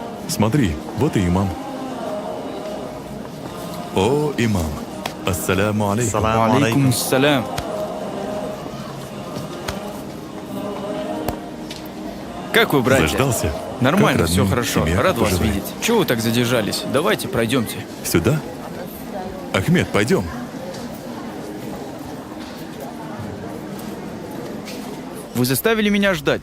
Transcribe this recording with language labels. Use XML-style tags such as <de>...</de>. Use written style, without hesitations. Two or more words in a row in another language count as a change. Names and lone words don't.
<ru>Смотри, вот и имам. О, имам.</ru> <ar>السلام عليكم. سلام عليكم السلام.</ar> <ru>Как вы, братья? Заждался? Нормально, Как все родные, хорошо. семья, Рад вас поживай. видеть. Чего вы так задержались? Давайте пройдемте. Сюда? Ахмед, пойдем. Вы заставили меня ждать.</ru>